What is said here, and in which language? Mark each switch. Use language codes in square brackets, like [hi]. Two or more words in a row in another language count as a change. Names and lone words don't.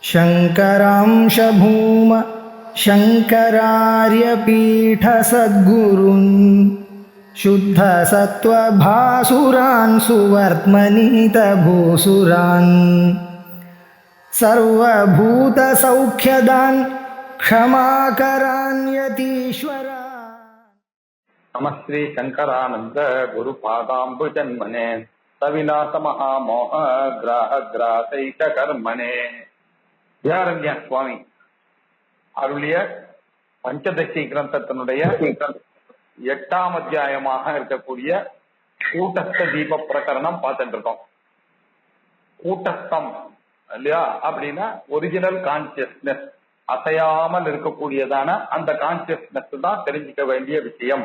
[sa] शङ्करांश भूम शङ्करार्यपीठसद्गुरून् शुद्धसत्त्वभासुरान् सुवर्त्मनीतभूसुरान् सर्वभूतसौख्यदान् क्षमाकरान् यतीश्वरान्। नमस्ते शंकरानंद गुरुपादाम्बुजन्मने सविलास महामोह ग्राह ग्रासैक कर्मणे [ta] வித்யாரண்ய சுவாமி அருளிய பஞ்சதசி கிரந்தத்தினுடைய 8ஆம் அத்தியாயமாக இருக்கக்கூடிய கூட்டஸ்த தீப பிரகரணம் பார்த்துட்டு இருக்கோம். கூட்டஸ்தம் இல்லையா அப்படின்னா [en] original consciousness, [ta] அசையாமல் இருக்கக்கூடியதான அந்த கான்சியஸ்னஸ் தான் தெரிஞ்சுக்க வேண்டிய விஷயம்.